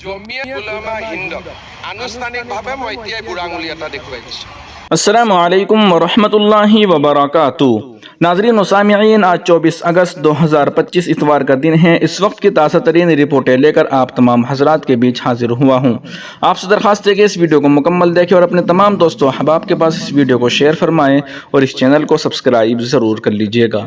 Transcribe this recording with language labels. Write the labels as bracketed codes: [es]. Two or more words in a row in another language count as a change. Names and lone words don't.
[as] জমিয়ত উলামা হিন্দক আনুষ্ঠানিকভাৱে মই এতিয়াই বুঢ়া আঙুলি এটা দেখুৱাই দিছোঁ। [ar] السلام عليكم ورحمة الله وبركاته. [ur] ناظرین و سامعین، آج 24 اگست 2025 اتوار کا دن ہے. اس وقت کی تازہ ترین رپورٹیں لےکر آپ تمام حضرات کے بیچ حاضر ہوا ہوں. آپسے درخواست ہے کہ اس ویڈیو کو مکمل دیکھیں اور اپنے تمام دوستوں احباب کے پاس اس ویڈیو کو شیئر فرمائیں اور اس چینل کو سبسکرائب ضرور کر لیجیےگا.